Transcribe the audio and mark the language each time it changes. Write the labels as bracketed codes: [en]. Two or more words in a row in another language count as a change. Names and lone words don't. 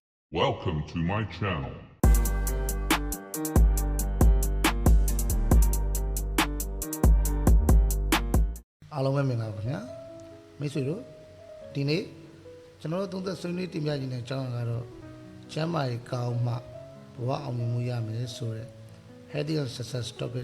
[en] Welcome to my channel. [my] အားလုံးပဲမင်္ဂလာပါခင်ဗျာမိတ်ဆွေတို့ဒီနေ့ကျွန်တော်တို့သုံးသက်ဆွေးနွေးတင်ပြခြင်းတဲ့အကြောင်းအရာကတော့ကျန်းမာရေးကောင်းမှဘဝအောင်မြင်မှုရမယ်ဆိုတဲ့ [en] Healthy and Success Topic